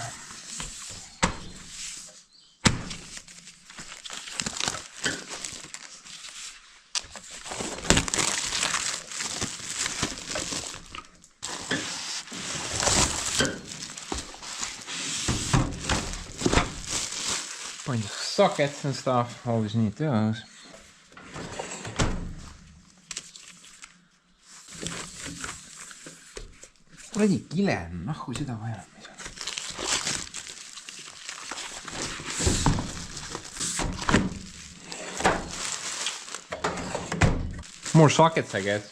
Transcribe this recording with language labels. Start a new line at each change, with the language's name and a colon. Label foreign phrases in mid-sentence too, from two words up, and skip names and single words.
Estonian: Bunch of sockets and stuff, always need those. kuradi kile, nahku seda vaja.
English: More sockets, I guess.